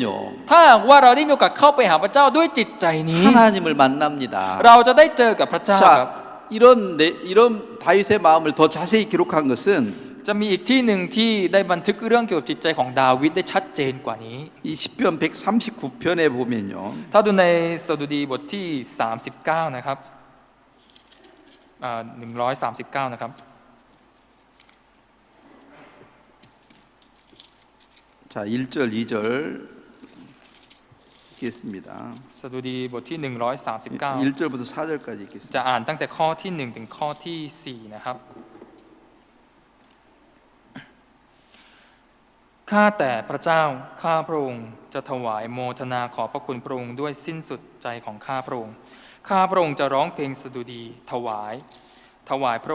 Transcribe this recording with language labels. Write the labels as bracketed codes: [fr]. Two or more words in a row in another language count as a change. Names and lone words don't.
[th] ถ้าหากว่าเราได้มีโอกาสเข้าไปหาพระเจ้าด้วยจิตใจนี้ [ko] 하나님을 만납니다. [th] เราจะได้เจอกับพระเจ้าครับ [ko] 자, 이런 다윗의 마음을 더 자세히 기록한 것은 [th] จะมีอีกที่หนึ่งที่ได้บันทึกเรื่องเกี่ยวกับจิตใจของดาวิดได้ชัดเจนกว่านี้ [ko] 이 시편 139편에 보면요. [th] ถ้าดูในสดุดีบทที่ 39 นะครับ139 นะครับ [ko] 자, 1절, 2절 읽겠습니다. [th] สดุดีบทที่ 139 [ko] 1절부터 4절까지 읽겠습니다. [th] จะอ่านตั้งแต่ข้อที่ 1 ถึงข้อที่ 4 นะครับ ข้าแต่พระเจ้าข้าพระองค์จะถวายโมทนาขอบพระคุณพระองค์ด้วยสิ้นสุดใจของข้าพระองค์ข้าพระองค์จะร้องเพลงสดุดีถวายพระ